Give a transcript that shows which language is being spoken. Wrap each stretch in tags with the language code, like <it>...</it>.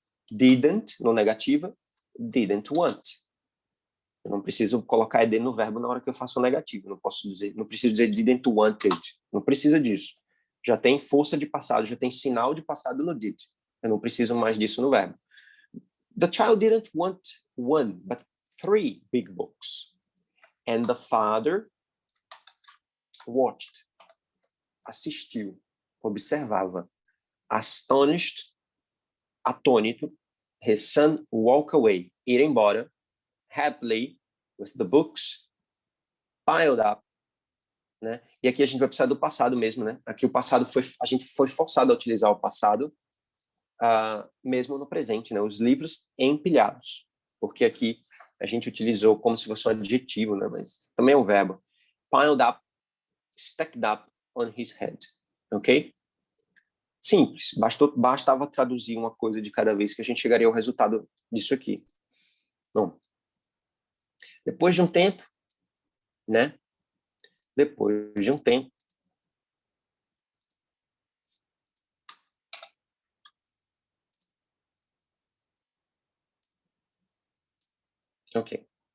<pt>Didn't, no negativa.</pt> <en>Didn't want.</en> <pt>Eu não preciso colocar ed no verbo na hora que eu faço o negativo. Não preciso dizer</pt> <en>didn't wanted.</en> <pt>Não precisa disso. Já tem força de passado, já tem sinal de passado no did. Eu não preciso mais disso no verbo.</pt> <en>The child didn't want one, but 3 big books. And the father watched,</en> <pt>assistiu, observava,</pt> <en>astonished,</en> <pt>atônito,</pt> <en>his son walk away,</en> <pt>ir embora,</pt> <en>happily, with the books piled up, né?</en> <pt>E aqui a gente vai precisar do passado mesmo, né? Aqui o passado a gente foi forçado a utilizar o passado mesmo no presente, né? Os livros empilhados, porque aqui a gente utilizou como se fosse um adjetivo, né? Mas também é um verbo.</pt> <en>Piled up, stacked up on his head, ok?</en> <pt>Simples, bastava traduzir uma coisa de cada vez que a gente chegaria ao resultado disso aqui. Bom, depois de um tempo, né? Depois de um tempo, ok.</pt>